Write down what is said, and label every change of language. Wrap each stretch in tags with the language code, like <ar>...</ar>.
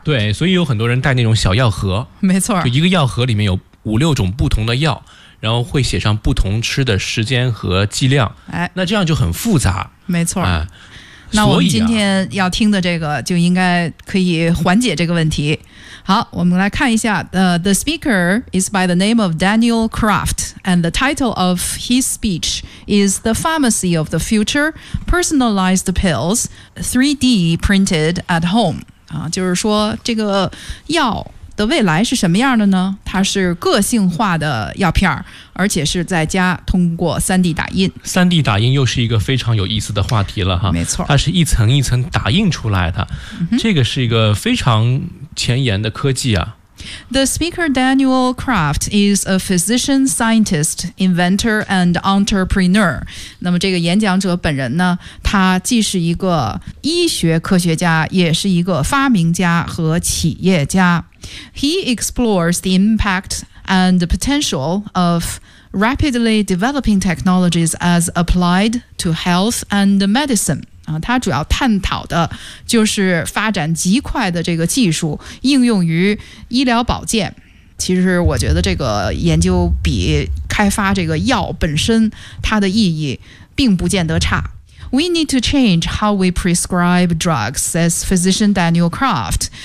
<zh>对，所以有很多人带那种小药盒，没错，就一个药盒里面有五六种不同的药，然后会写上不同吃的时间和剂量。哎，那这样就很复杂，没错。哎，那我们今天要听的这个就应该可以缓解这个问题。好，我们来看一下</zh> <en>The speaker is by the name of Daniel Kraft and the title of his speech is The Pharmacy of the Future, Personalized Pills, 3D Printed at Home。</en> <zh>就是说这个药的未来是什么样的呢？它是个性化的药片，而且是在家通过 3D 打印。 3D 打印又是一个非常有意思的话题了哈。没错，它是一层一层打印出来的，这个是一个非常前沿的科技啊。</zh> <en>The speaker Daniel Kraft is a physician, scientist, inventor, and entrepreneur.</en> <zh>那么这个演讲者本人呢，他既是一个医学科学家，也是一个发明家和企业家。</zh> <en>He explores the impact and the potential of rapidly developing technologies as applied to health and medicine.</en> <zh>他主要探讨的就是发展极快的这个技术应用于医疗保健。其实我觉得这个研究比开发这个药本身它的意义并不见得差。</zh> <en>We need to change how we prescribe drugs, says physician Daniel Kraft.</en>